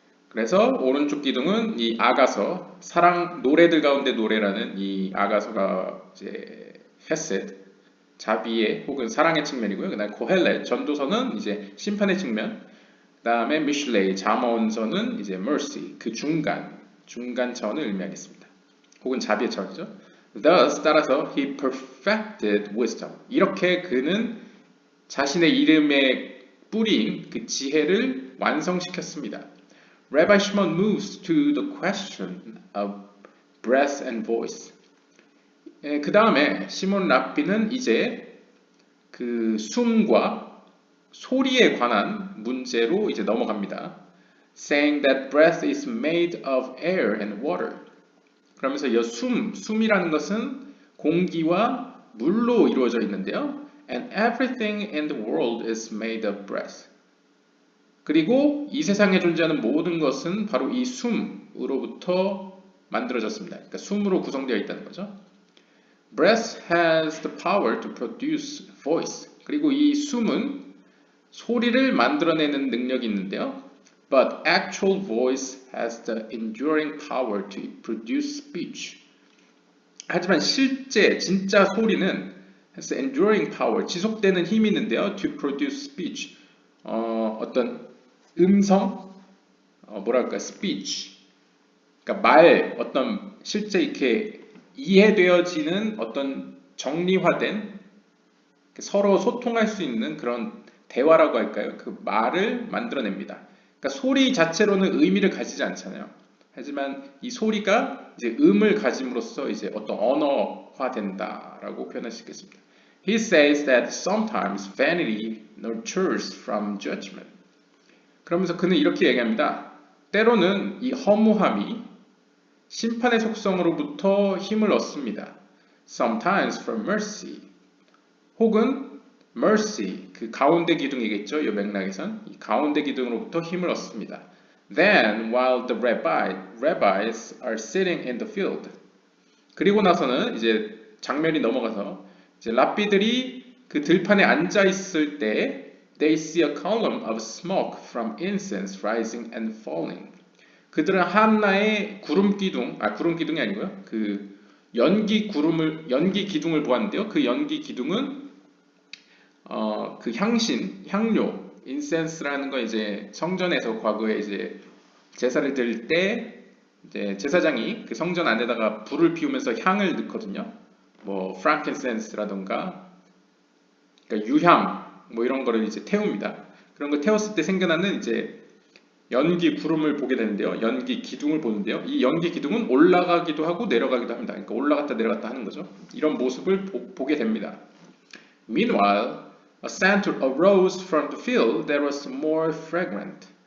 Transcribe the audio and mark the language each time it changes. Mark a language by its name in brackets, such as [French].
[Korean] 그래서 오른쪽 기둥은 이 아가서, 사랑 노래들 가운데 노래라는 이 아가서가 이제 Hesed, 자비의 혹은 사랑의 측면이고요. 그다음에 코헬렛, 전도서는 이제 심판의 측면. 그 다음에 미슐레이, 잠언서는 이제 mercy, 그 중간 차원을 의미하겠습니다. 혹은 자비의 차원이죠. [English] Thus, [Korean] 따라서 [English] he perfected wisdom. [Korean] 이렇게 그는 자신의 이름에 뿌린 그 지혜를 완성시켰습니다. [English] Rabbi Shimon moves to the question of breath and voice. [Korean] 그 다음에 시몬 랍비는 이제 그 숨과 소리에 관한 문제로 이제 넘어갑니다. [English] Saying that breath is made of air and water. [Korean] 그러면서 이 숨이라는 것은 공기와 물로 이루어져 있는데요. [English] And everything in the world is made of breath. [Korean] 그리고 이 세상에 존재하는 모든 것은 바로 이 숨으로부터 만들어졌습니다. 그러니까 숨으로 구성되어 있다는 거죠. [English] Breath has the power to produce voice. [Korean] 그리고 이 숨은 소리를 만들어내는 능력이 있는데요. [English] But actual voice has the enduring power to produce speech. [Korean] 하지만 실제 진짜 소리는 [English] has enduring power, [Korean] 지속되는 힘이 있는데요. [English] To produce speech. [Korean] 어떤 음성, 뭐랄까, speech. 그러니까 어떤 실제 이렇게 이해되어지는 어떤 정리화된 서로 소통할 수 있는 그런 대화라고 할까요? 그 말을 만들어냅니다. 그러니까 소리 자체로는 의미를 가지지 않잖아요. 하지만 이 소리가 이제 음을 가짐으로써 이제 어떤 언어화된다라고 표현할 수 있겠습니다. [English] He says that sometimes vanity nurtures from judgment. [Korean] 그러면서 그는 이렇게 얘기합니다. 때로는 이 허무함이 심판의 속성으로부터 힘을 얻습니다. [English] Sometimes from mercy. [Korean] 혹은 mercy, 그 가운데 기둥이겠죠. 이 맥락에선 이 가운데 기둥으로부터 힘을 얻습니다. [English] Then, while the rabbis are sitting in the field. [Korean] 그리고 나서는 이제 장면이 넘어가서 이제 랍비들이 그 들판에 앉아 있을 때 [English] they see a column of smoke from incense rising and falling. [Korean] 그들은 하나의 구름 기둥이 아니고요. 그 연기 기둥을 보았는데요. 그 연기 기둥은 그 향료, 인센스라는 거 이제 성전에서 과거에 이제 제사를 드릴 때 이제 제사장이 그 성전 안에다가 불을 피우면서 향을 넣거든요. 뭐 프랑켄센스라던가 그러니까 유향 뭐 이런 거를 이제 태웁니다. 그런 거 태웠을 때 생겨나는 이제 연기 구름을 보게 되는데요. 연기 기둥을 보는데요. 이 연기 기둥은 올라가기도 하고 내려가기도 합니다. 그러니까 올라갔다 내려갔다 하는 거죠. 이런 모습을 보게 됩니다. [English] Meanwhile, a scent arose from the field that was more fragrant.